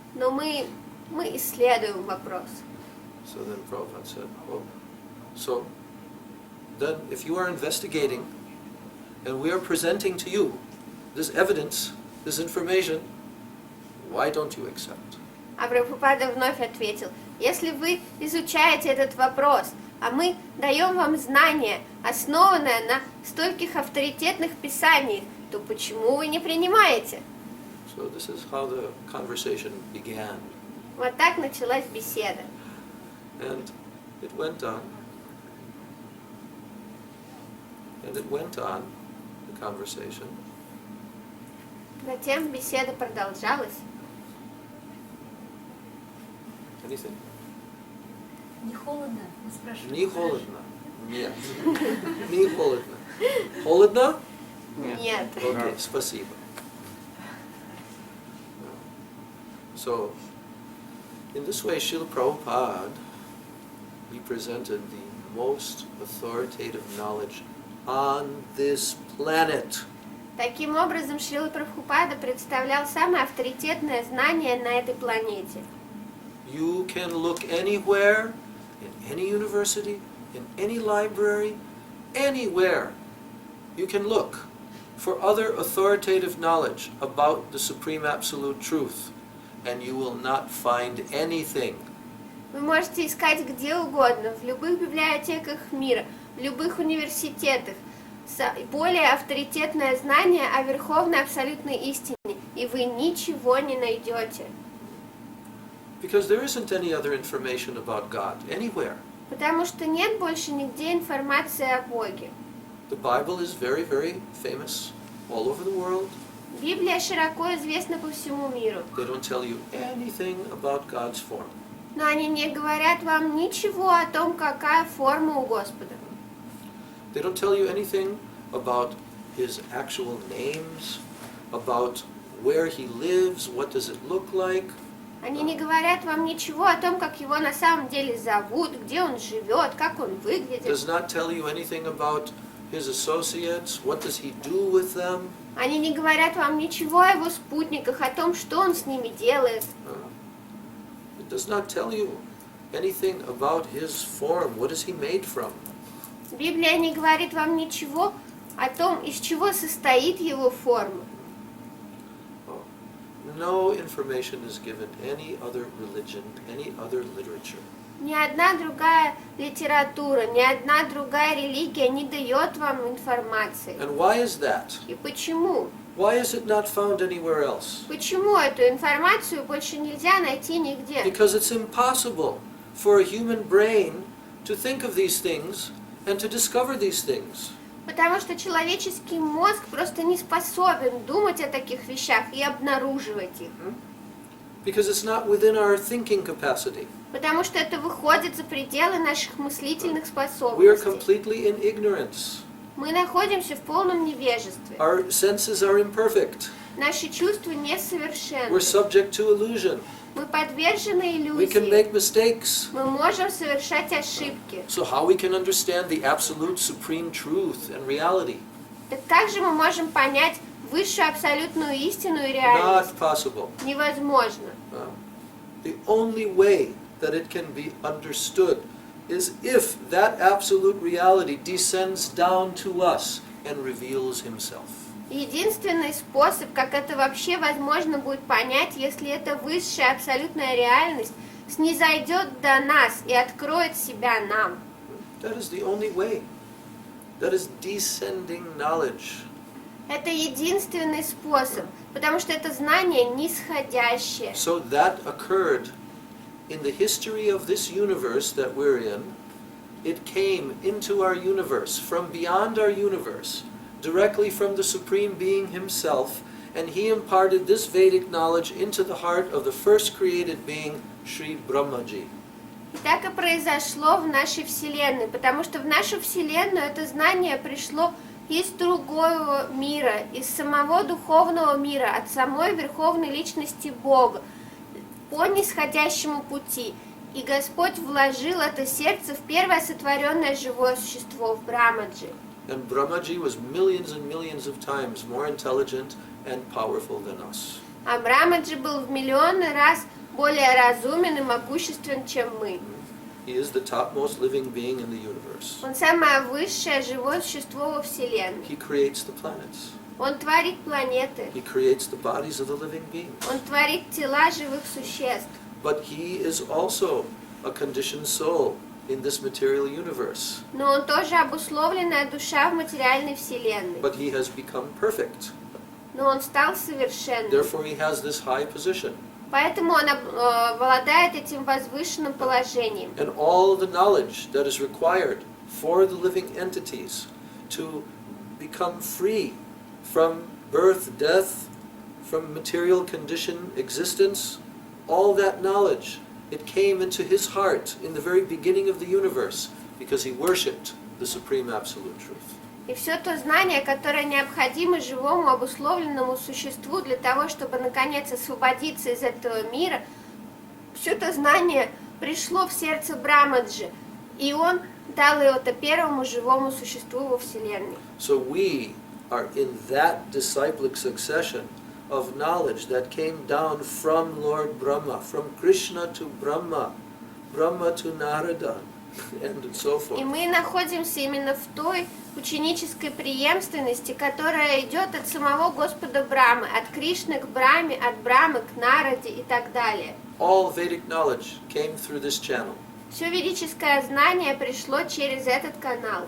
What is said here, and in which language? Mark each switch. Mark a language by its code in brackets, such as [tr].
[ru] Но мы исследуем вопрос. [en] So then Prabhupada said, "Oh, so then if you are investigating and we are presenting to you this evidence, this information, why don't you accept?" [ru] А Прабхупада вновь ответил: если вы изучаете этот вопрос, а мы даем вам знания, основанное на стольких авторитетных писаниях, то почему вы не принимаете? [en] So this is how the conversation began. [ru] Вот так началась беседа. [en] And it went on. And it went on, the conversation. [ru] Затем беседа продолжалась. [en] Anything? [ru] Не холодно? Мы спрашиваем. Не холодно. Нет. Не холодно. Холодно? Нет. Окей, спасибо. [en] So, in this way, Srila Prabhupada, he presented the most authoritative knowledge on this planet. [ru] Таким образом, Шрила Прабхупада представлял самое авторитетное знание на этой планете. [en] You can look anywhere, in any university, in any library, anywhere. You can look for other authoritative knowledge about the Supreme Absolute Truth, and you will not find anything. [ru] Вы можете искать где угодно, в любых библиотеках мира, в любых университетах, более авторитетное знание о верховной абсолютной истине, и вы ничего не найдете. [en] Because there isn't any other information about God anywhere. [ru] Потому что нет больше нигде информации о Боге. [en] The Bible is very, very famous all over the world. [ru] Библия широко известна по всему миру. [en] They don't tell you anything about God's form. [ru] Но они не говорят вам ничего о том, какая форма у Господа. [en] They don't tell you anything about His actual names, about where He lives, what does it look like. [ru] Они не говорят вам ничего о том, как его на самом деле зовут, где он живет, как он выглядит. [en] Does not tell you anything about His associates, what does He do with them. [ru] Они не говорят вам ничего о его спутниках, о том, что он с ними делает. [en] It does not tell you anything about His form, what is He made from. [ru] Библия не говорит вам ничего о том, из чего состоит его форма. [en] No information is given any other religion, any other literature. [ru] Ни одна другая литература, ни одна другая религия не дает вам информации. [en] And why is that? [ru] И почему? [en] Why is it not found anywhere else? [ru] Почему эту информацию больше нельзя найти нигде? [en] Because it's impossible for a human brain to think of these things and to discover these things. [ru] Потому что человеческий мозг просто не способен думать о таких вещах и обнаруживать их. [en] Because it's not within our thinking capacity. [ru] Потому что это выходит за пределы наших мыслительных [en] We are [ru] способностей. [en] completely in ignorance. [ru] Мы находимся в полном невежестве. [en] Our senses are imperfect. [ru] Наши чувства [en] We're [ru] несовершенны. [en] subject to illusion. [ru] Мы подвержены [en] We can [ru] иллюзии. [en] make mistakes. [ru] Мы можем совершать ошибки. [en] So how we can understand the absolute supreme truth and reality? [ru] Так как же мы можем понять высшую абсолютную истину и реальность? [en] Not possible. [ru] Невозможно. [en] The only way that it can be understood is if that absolute reality descends down to us and reveals himself. [ru] Единственный способ, как это вообще возможно будет понять, если эта высшая абсолютная реальность снизойдет до нас и откроет себя нам. [en] That is the only way. That is descending knowledge. [ru] Это единственный способ, потому что это знание нисходящее. [en] So that occurred in the history of this universe that we're in. It came into our universe from beyond our universe, directly from the Supreme Being himself, and he imparted this Vedic knowledge into the heart of the first created being, Sri Brahmaji. [ru] И так и произошло в нашей Вселенной, потому что в нашу Вселенную это знание пришло из другого мира, из самого духовного мира, от самой Верховной Личности Бога, по нисходящему пути. И Господь вложил это сердце в первое сотворенное живое существо, в Брамаджи. [en] And Brahmaji was millions and millions of times more intelligent and powerful than us. [ru] А Брамаджи был в миллионы раз более разумен и могуществен, чем мы. [en] He is the topmost living being in the universe. [ru] Он самое высшее живое существо во Вселенной. [en] He creates the planets. [ru] Он творит планеты. [en] He creates the bodies of the living beings. [ru] Он творит тела живых существ. [en] But he is also a conditioned soul in this material universe. [ru] Но он тоже обусловленная душа в материальной Вселенной. [en] But he has become perfect. [ru] Но он стал совершенным. [en] Therefore he has this high position. [ru] Поэтому он обладает этим возвышенным положением. [en] And all the knowledge that is required for the living entities to become free from birth, death, from material condition existence, all that knowledge, it came into his heart in the very beginning of the universe because he worshipped the Supreme Absolute Truth. [ru] И все то знание, которое необходимо живому обусловленному существу для того, чтобы наконец освободиться из этого мира, все то знание пришло в сердце Брамаджи, и он дал это первому живому существу во Вселенной. [en] So we are in that disciplic succession of knowledge that came down from Lord Brahma, from Krishna to Brahma, Brahma to Narada, and so forth. [ru] И мы находимся именно в той ученической преемственности, которая идет от самого Господа Брамы, от Кришны к Браме, от Брамы к Нараде и так далее. [en] All Vedic knowledge came through this channel. [ru] Все ведическое знание пришло через этот канал.